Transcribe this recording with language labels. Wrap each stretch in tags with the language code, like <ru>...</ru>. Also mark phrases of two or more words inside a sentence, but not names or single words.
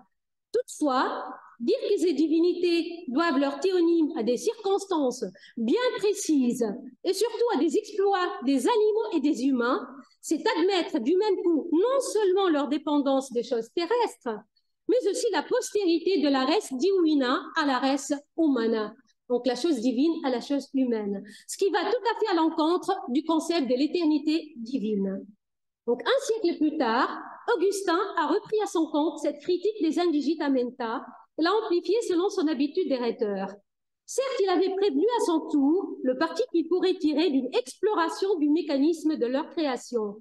<fr>Toutefois, dire que ces divinités doivent leur théonyme à des circonstances bien précises et surtout à des exploits des animaux et des humains, c'est admettre du même coup non seulement leur dépendance des choses terrestres, mais aussi la postérité de la</fr> <la>res divina</la> <fr>à la</fr> <la>res humana,</la> <fr>donc la chose divine à la chose humaine, ce qui va tout à fait à l'encontre du concept de l'éternité divine. Donc, un siècle plus tard, Augustin a repris à son compte cette critique des Indigitamenta et l'a amplifiée selon son habitude des rhéteurs. Certes, il avait prévenu à son tour le parti qu'il pourrait tirer d'une exploration du mécanisme de leur création.</fr>